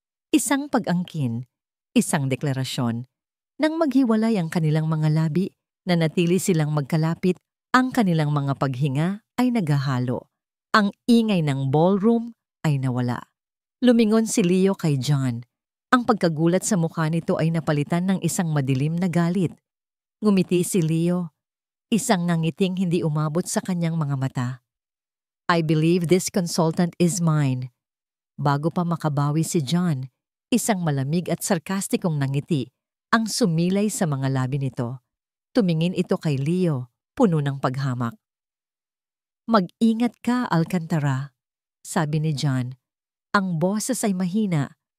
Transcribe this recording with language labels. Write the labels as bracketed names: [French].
[Filipino] Isang pag-angkin, isang deklarasyon. Nang maghiwalay ang kanilang mga labi, na natili silang magkalapit, ang kanilang mga paghinga ay naghahalo. Ang ingay ng ballroom ay nawala. Lumingon si Leo kay John. Ang pagkagulat sa mukha nito ay napalitan ng isang madilim na galit. Ngumiti si Leo, isang nangiting hindi umabot sa kanyang mga mata. [English] "I believe this consultant is mine." [Filipino] Bago pa makabawi si John, isang malamig at sarkastikong nangiti ang sumilay sa mga labi nito. Tumingin ito kay Leo, puno ng paghamak. "Mag-ingat ka, Alcantara," sabi ni John. Ang boses ay mahina,